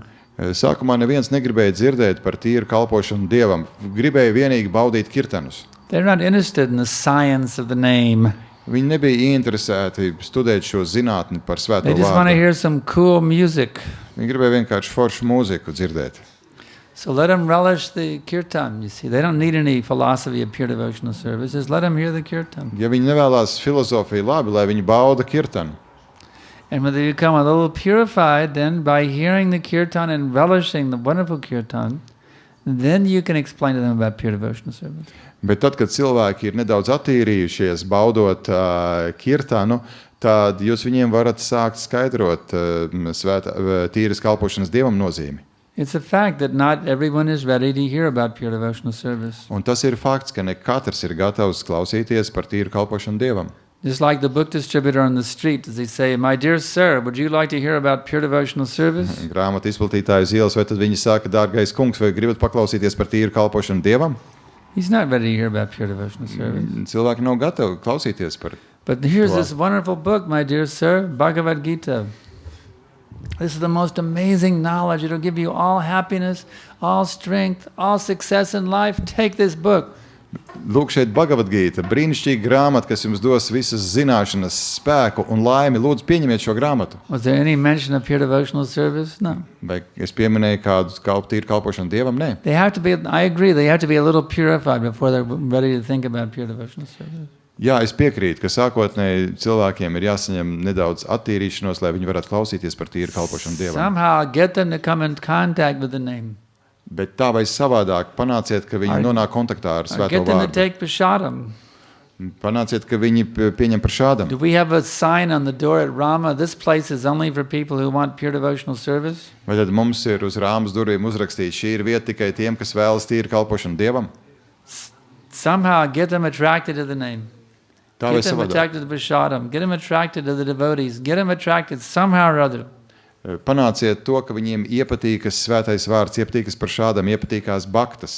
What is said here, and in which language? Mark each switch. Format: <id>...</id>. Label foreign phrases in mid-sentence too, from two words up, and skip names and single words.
<lv>Sākumā neviens negribēja dzirdēt par tīru kalpošanu Dievam. Gribēja vienīgi baudīt kirtanus.</lv> <en>They're not interested in the science of the name.</en> <lv>Viņi nebija ieinteresēti studēt šo zinātni par svēto</lv> <en>They just want to</en> <lv>vārdu.</lv> <en>hear some cool music.</en> <lv>Viņi gribēja vienkārši foršu mūziku dzirdēt.</lv> <en>So let them relish the kirtan, you see. They don't need any philosophy of pure devotional service. Just let them hear the kirtan.</en> <lv>Ja viņi nevēlās filozofiju, labi, lai viņi bauda kirtanu.</lv> <en>And when they become a little purified, then by hearing the kirtan and relishing the wonderful kirtan, then you can explain to them about pure devotional service.</en> <lv>Bet tad, kad cilvēki ir nedaudz attīrījušies, baudot kirtanu, tad jūs viņiem varat sākt skaidrot tīras kalpošanas Dievam nozīmi.</lv> <en>It's a fact that not everyone is ready to hear about pure devotional service.</en> <lv>Un tas ir fakts, ka ne katrs ir gatavs klausīties par tīru kalpošanu Dievam.</lv> <en>Just like the book distributor on the street, does he say, "My dear sir, would you like to hear about pure devotional service?"</en> <lv>Grāmatu izplatītāju uz ielas, vai tad viņi saka, dārgais kungs, vai gribat paklausīties par tīru kalpošanu Dievam?</lv> <en>He's not ready to hear about pure devotional service.</en> <lv>Cilvēki nav gatavi klausīties par.</lv> <en>But here's this wonderful book, my dear sir, Bhagavad Gita. This is the most amazing knowledge. It'll give you all happiness, all strength, all success in life. Take this book.</en> <lv>Lūk, šeit Bhagavad Gita, brīnišķīga grāmata, kas jums dos visas zināšanas, spēku un laimi. Lūdzu, pieņemiet šo grāmatu.</lv> <en>Was there any mention of pure devotional service? No.</en> <lv>Vai es pieminēju kādu tīru kalpošanu Dievam? Nē.</lv> <en>They have to be, I agree, they have to be a little purified before they're ready to think about pure devotional service.</en> <lv>Jā, es piekrītu, ka sākotnēji cilvēkiem ir jāsaņem nedaudz attīrīšanos, lai viņi varētu klausīties par tīru kalpošanu Dievam.</lv> <en>Somehow get them to come in contact with the name.</en> <lv>Bet tā vai savādāk panāciet, ka viņi nonāk kontaktā ar</lv> <en>Or</en> <lv>svēto</lv> <en>get them to</en> <lv>vārdu.</lv> <en>take prasadam.</en> <lv>Panāciet, ka viņi pieņem par šādam.</lv> <en>Do we have a sign on the door at Rama? This place is only for people who want pure devotional service.</en> <lv>Vai tad mums ir uz Rāmas durvīm uzrakstīts, šī ir vieta tikai tiem, kas vēlas tīru kalpošanu Dievam?</lv> <en>Somehow get them attracted to the name.</en> <lv>Tā vai</lv> <en>Get them</en> <lv>savādāk.</lv> <en>attracted to prasadam. Get them attracted to the devotees. Get them attracted somehow or other.</en> <lv>Panāciet to, ka viņiem iepatīkas svētais vārds, iepatīkas par šādam, iepatīkās baktas.</lv>